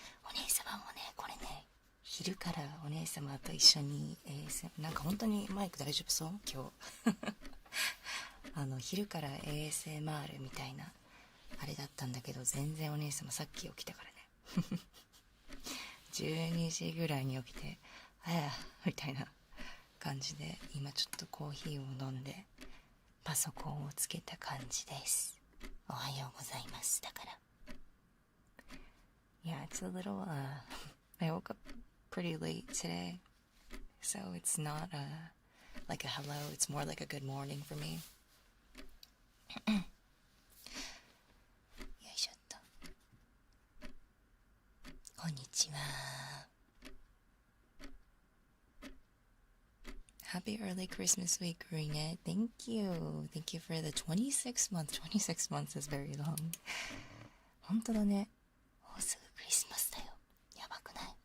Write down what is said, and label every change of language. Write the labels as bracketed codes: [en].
[ja] お姉様もね、これね、昼からお姉様と一緒に、なんか本当にマイク大丈夫そう今日昼から ASMR みたいなあれだったんだけど、全然お姉様さっき起きたからね12時ぐらいに起きてみたいな感じで、今ちょっとコーヒーを飲んでパソコンをつけた感じです。おはようございます。だから [en] Yeah, it's a little I woke up pretty late today, so it's not like a hello, it's more like a good morning for me. [ja] よいしょっと。こんにちは。 [en] Happy early Christmas week, Rina. Thank you. Thank you for the 26th month. 26 months is very long. [ja] 本当だね。もうすぐクリスマスだよ。やばくない？